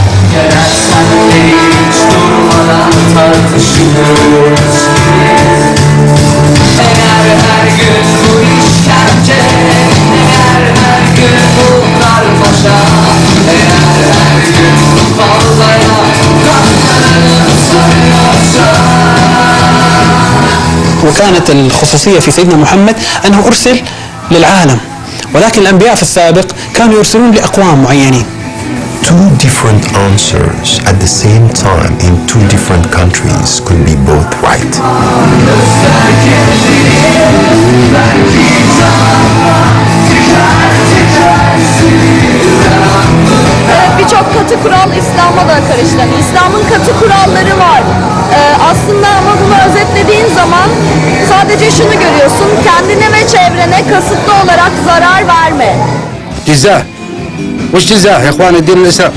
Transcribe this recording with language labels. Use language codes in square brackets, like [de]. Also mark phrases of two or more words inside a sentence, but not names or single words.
[tr] Hiç durmadan tartışıyoruz. Eğer her gün bu işkence, eğer her gün bu karmaşa, eğer her gün bu fazlaya katlanıp sayarsa. [ar] وكانت الخصوصية في سيدنا محمد أنه أرسل للعالم، ولكن الأنبياء في السابق كانوا يرسلون لأقوام معينين. [en] Two different answers at the same time in two different countries could be both right. [tr] Birçok katı kural İslam'a da karıştı. İslam'ın katı kuralları var. Aslında ama bunu özetlediğin zaman sadece şunu görüyorsun: kendine ve çevrene kasıtlı olarak zarar verme. [ar] جزاه وش جزاه يا اخوان الدين الاسلام؟